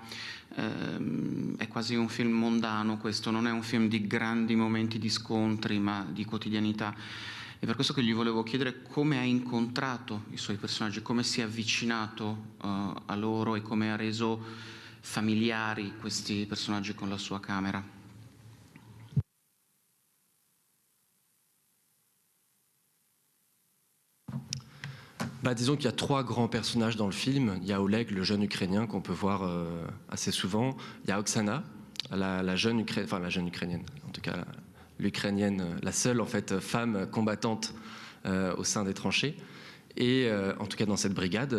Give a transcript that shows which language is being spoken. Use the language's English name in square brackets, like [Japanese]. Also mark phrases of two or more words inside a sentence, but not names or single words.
[Italian] È quasi un film mondano questo, non è un film di grandi momenti di scontri, ma di quotidianità. È per questo che gli volevo chiedere come ha incontrato i suoi personaggi, come si è avvicinato a loro e come ha reso familiari questi personaggi con la sua camera. [French] Disons qu'il y a 3 grands personnages dans le film. Il y a Oleg, le jeune Ukrainien qu'on peut voir assez souvent. Il y a Oksana, la jeune Ukrainienne, en tout cas l'Ukrainienne, la seule en fait femme combattante au sein des tranchées, et en tout cas dans cette brigade.